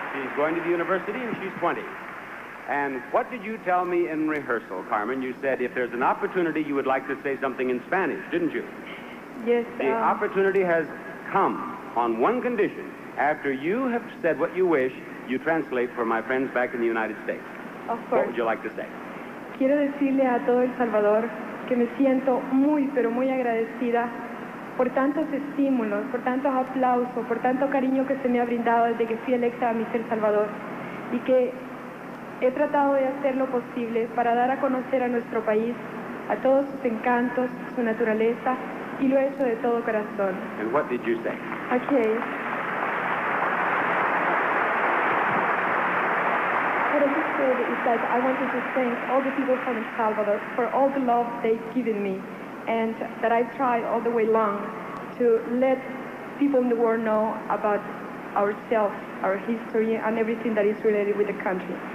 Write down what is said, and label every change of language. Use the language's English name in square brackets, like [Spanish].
[English] She's going to the university, and she's 20. And what did you tell me in rehearsal, Carmen? You said if there's an opportunity, you would like to say something in Spanish, didn't you? Yes. The opportunity has come on one condition. After you have said what you wish, you translate for my friends back in the United States. Of What course. would you like to say? [Spanish] Quiero decirle a todo El Salvador que me siento muy, pero muy agradecida por tantos estímulos, por tantos aplausos, por tanto cariño que se me ha brindado desde que fui electa a Miss El Salvador, y que he tratado de hacer lo posible para dar a conocer a nuestro país, a todos sus encantos, su naturaleza, y lo he hecho de todo corazón. [English] And what did you say? Okay. What I just said is that I wanted to thank all the people from El Salvador for all the love they've given me, and that I've tried all the way long to let people in the world know about ourselves, our history, and everything that is related with the country.